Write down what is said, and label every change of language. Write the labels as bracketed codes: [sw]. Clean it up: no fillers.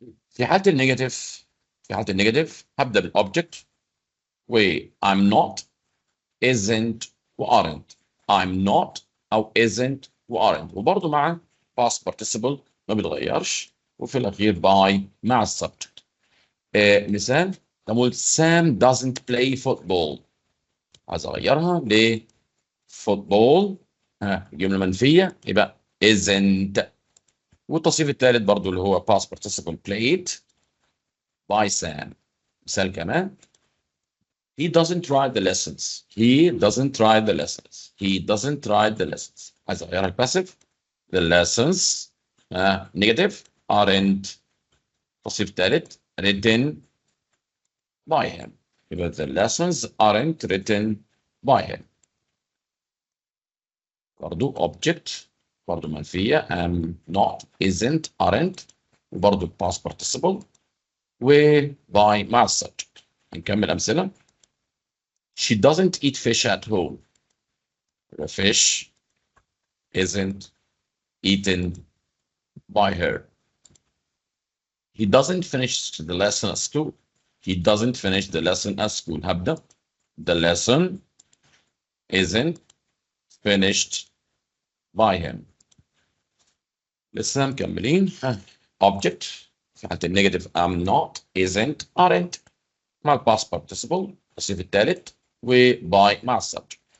[ar] في حالة النيجاتيف هبدأ بالobject و I'm not, isn't و aren't. I'm not أو isn't و aren't وبرضه مع past participle ما بيتغيرش وفي الأخير by مع السبجكت. مثال نقول [en] Sam doesn't play football. [ar] عايز أغيرها ل football جملة منفية يبقى isn't. والتصريف الثالث برضو اللي هو past participle [en] played by Sam. [ar] مثال كمان [en] he doesn't write the lessons. [ar] عايز أغيرها الباسيف [en] the lessons negative aren't. [ar] التصريف الثالث [en] written by him [ar] يبقى [en] the lessons aren't written by him. [ar] برضو [en] object [ar] برضو منفية [en] am not, isn't, aren't [ar] وبرضه past participle و by مع السبجكت. نكمل أمثلة. [en] She doesn't eat fish at home. The fish isn't eaten by her. He doesn't finish the lesson at school. He doesn't finish the lesson at school. [ar] هبدأ. [en] The lesson isn't finished by him. [ar] لسه مكملين. Object في حالة النيجاتيف am not, isn't, aren't مع الباست participle الصيغة الثالث و by مع السبجكت.